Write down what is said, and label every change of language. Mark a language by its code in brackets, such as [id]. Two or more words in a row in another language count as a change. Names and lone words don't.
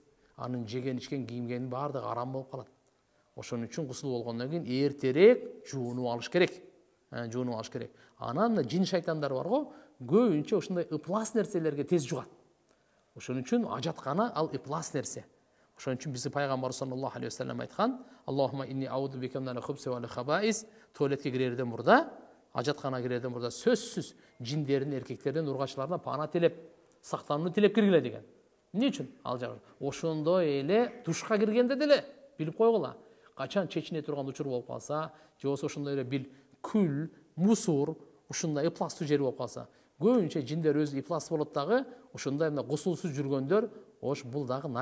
[ky] Анын жеген ичкен кийимгенин баардыгы арам болуп калат. Ошон үчүн гусул болгондон кийин эртерээк жуунуп алыш керек. Жуунуп алыш керек. Анан жин шайтандар бар го, көбүнчө ушундай ыплас нерселерге тез жугат. Ошон үчүн ажаткана ал ыплас нерсе. Ошон үчүн биздин пайгамбар [ar] صلى الله عليه وسلم [ky] айткан: [ar] "اللهم إني أعوذ بك من الخبث والخبائث". [ky] Туалетке кирерден мурда, ажаткана кирерден мурда сөзсүз жиндердин, эркектердин, ургачларына пана тилеп, сактанууну тилеп киргиле деген. Эмне үчүн? Ал жагы. Ошондой эле душка киргенде деле билип койгула. Качан чечине турган учур болуп калса, же болбосо ошондой эле бил күл, мусор, ушундай ыпластуу жер болуп калса, көбүнчө жиндер өзү ыплас болот дагы, ошондой мына гусулсуз жүргөндөр, бул дагы нажас.